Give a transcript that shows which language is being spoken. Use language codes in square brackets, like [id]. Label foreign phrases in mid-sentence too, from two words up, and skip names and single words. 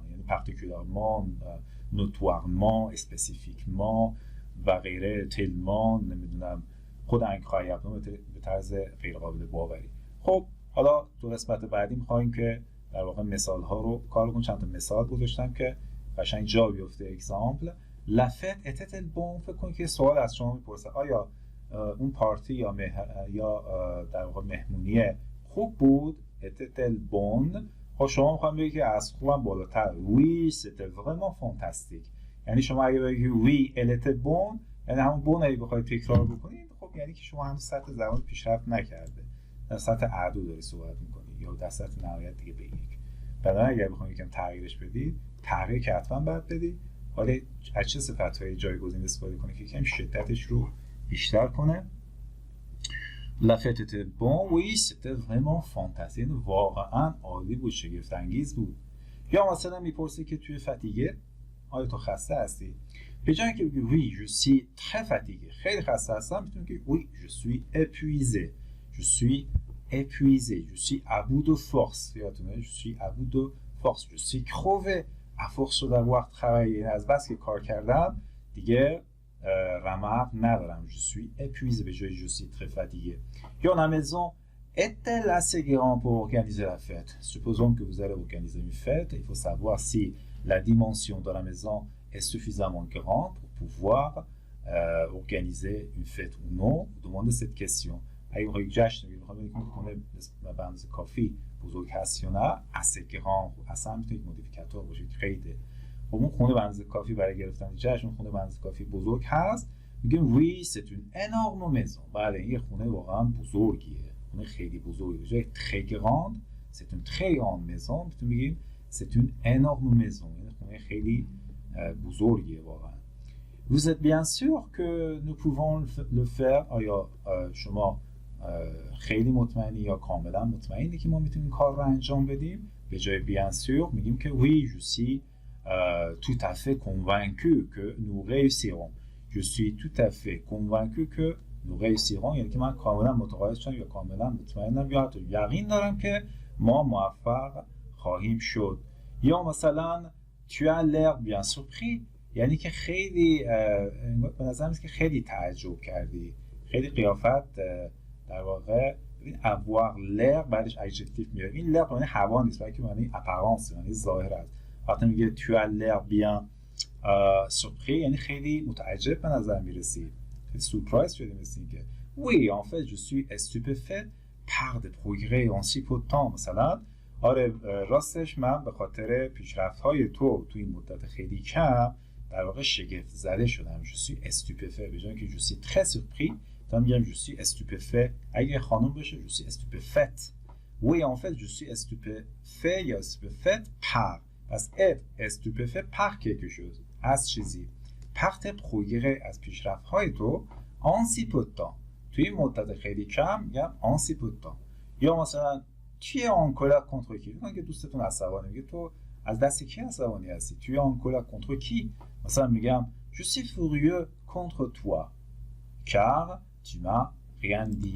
[fa] یعنی [fr] particulièrement, notoirement, spécifiquement [fa] و غیره، تلمان، نمیدونم خود انکرایبل به طرز غیر قابل باوری. خب حالا تو قسمت بعدی می‌خوایم که در واقع مثال ها رو کار کنیم. چند تا مثال گذاشتم که قشنگ جا بیفته اگزامپل. [fr] La fête était-elle bon؟ [fa] فکر کنید که سوال از شما میپرسه آیا اون پارتی یا در واقع مهمونی خوب بود؟ [fr] était-elle bonne؟ [fa] خب شما میخوام بگید که از خوبم بالاتر. [fr] Oui, c'était vraiment fantastique. [fa] یعنی شما اگه بگید [fr] oui, elle était bonne، [fa] یعنی همون بون اگه بخواید تکرار بکنید، خب یعنی که شما هنوز سطح زبان پیشرفت نکرده، در سطح اعدو داری صحبت میکنید یا در سطح نهایت دیگه به یک. بنابراین اگر بخواید یکم تغییرش بدید، تغییر که حتما باید بدید، ولی از چه صفت‌های جایگزین استفاده کنید که یکم شدتش رو بیشتر کنه. [fr] La fête était bon, oui, c'était vraiment fantastique. [fa] واقعا عالی بود، شگفت انگیز بود. یا مثلا میپرسی که توی فتیگه، آیا تو خسته هستی؟ به جای اینکه بگی [fr] oui, je suis très fatigué، [fa] خیلی خسته هستم، میتونی بگی [fr] oui, je suis épuisé. Je suis épuisé. Je suis à bout de force. یادتونه؟ Je suis à bout de force. Je suis crevé à force d'avoir travaillé. [fa] از بس که کار کردم دیگه رمق ندارم. [fr] Je suis épuisé. [fa] به جای [fr] je suis très fatigué. یا la maison est-elle assez grande pour organiser la fête? Supposons que vous allez organiser une fête. Il faut savoir si la dimension de la maison est suffisamment grande pour pouvoir organiser une fête ou non. Vous demandez cette question. [fa] اگه بخواید جشن بگیرید، میخواید بگید که خونه به اندازه کافی بزرگ هست یا نه، [fr] assez grand، [fa] اصلا میتونید مودیفیکاتور باشید، خیلی خب اون خونه به اندازه کافی برای گرفتن جشن، اون خونه به اندازه کافی بزرگ هست، میگیم [fr] oui, c'est une énorme maison. [fa] بله این خونه واقعا بزرگیه، خونه خیلی بزرگیه. [fr] جای très grande، c'est une très grande maison، [fa] میتونیم بگیم [fr] c'est une énorme maison، [fa] یعنی خونه خیلی بزرگیه واقعا. [fr] Vous êtes bien sûr que nous pouvons le faire؟ [fa] آیا شما خیلی مطمئنی یا کاملا مطمئنی که ما میتونیم کار رو انجام بدیم؟ به جای [fr] bien sûr [fa] میگیم که [fr] oui, je suis tout à fait convaincu que nous réussirons. Je suis tout à fait convaincu que nous réussirons، [fa] یعنی که من کاملا متقاعد شدم یا کاملا مطمئنم یا حتی یقین دارم که ما موفق خواهیم شد. یا مثلا [fr] tu as l'air bien surpris، [fa] یعنی که خیلی به نظر میاد که خیلی تعجب کردی، خیلی قیافت در واقع [fr] avoir l'air [fa] بعدش ادجکتیو میاره. این l'air معنی هوا نیست، بلکه معنی apparence، معنی ظاهر است. وقتی میگه [fr] tu as l'air bien surpris [fa] یعنی خیلی متعجب به نظر میرسی، خیلی سورپرایز شدی، مثل اینکه [fr] oui en fait je suis stupéfait par des progrès en si peu de temps. [fa] مثلا آره راستش من به خاطر پیشرفت‌های تو این مدت خیلی کم در واقع شگفت زده شدم. [fr] je suis stupéfait [fa] به جای اینکه [fr] je suis très surpris [fa] تا میگم [fr] je suis stupéfait. [fa] اگه خانم باشه [fr] je suis stupéfaite. oui en fait je suis stupéfait یا stupéfaite par. پس être stupéfait par quelque chose، [fa] از چیزی، [fr] par tes progrès، [fa] از پیشرفت‌های تو [fr] en si peu de temps، [fa] توی این مدت خیلی کم میگم [fr] en si peu de temps. یا مثلا tu es en colère contre qui؟ [fa] میگن که دوستتون عصبانی، میگه تو از دست کی عصبانی هستی؟ [fr] tu es en colère contre qui؟ [fa] مثلا میگم [fr] je suis furieux contre toi car tu m'as rien dit.